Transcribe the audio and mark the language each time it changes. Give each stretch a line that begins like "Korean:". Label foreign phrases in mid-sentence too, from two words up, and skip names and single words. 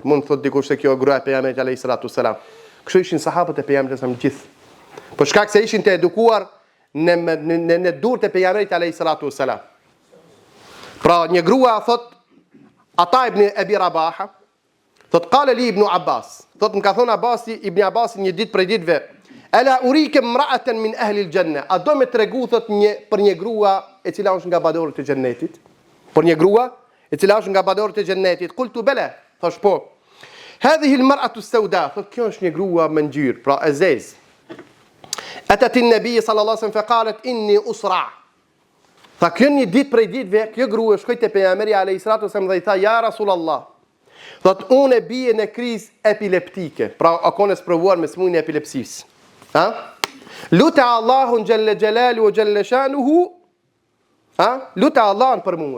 Albanian: Mund të thotë dikush se kjo gruaja e pejgamberit
Arabic: عليه الصلاة والسلام.
Albanian: Kështu ishin sahabët e pejgamberit sa gjithë. Për shkak se ishin të edukuar në durrët e pejgamberit
Arabic: عليه الصلاة والسلام.
Albanian: Pra një grua thot, Ata ibn Abi Rabaha, thot
Arabic: قال لي
Albanian: ibn Abbas, thot më ka thonë ibn Abbas një ditë prej ditëve,
Arabic: ألا أريك امرأة من أهل الجنة,
Albanian: a do me tregu thot për një grua e cila është nga banorët e xhennetit? Për një grua e cila është nga banorët e xhennetit?
Arabic: قلت بلى,
Albanian: thash po.
Arabic: هذه المرأة السوداء,
Albanian: thot kjo është një grua me ngjyrë, pra e zezë.
Arabic: أتت النبي صلى الله عليه وسلم فقالت إني أصرع'.
Albanian: Tha kjo një ditë prej ditëve, kjo grua shkoi te pejgamberi
Arabic: عليه الصلاة والسلام
Albanian: dhe i tha
Arabic: يا رسول الله.
Albanian: Thot unë bie në krizë epileptike, pra a kone sprovuar me smujën e epilepsisë. Lutë Allahun
Arabic: جل جلاله
Albanian: o
Arabic: جل شأنه,
Albanian: lutë Allahun për mua.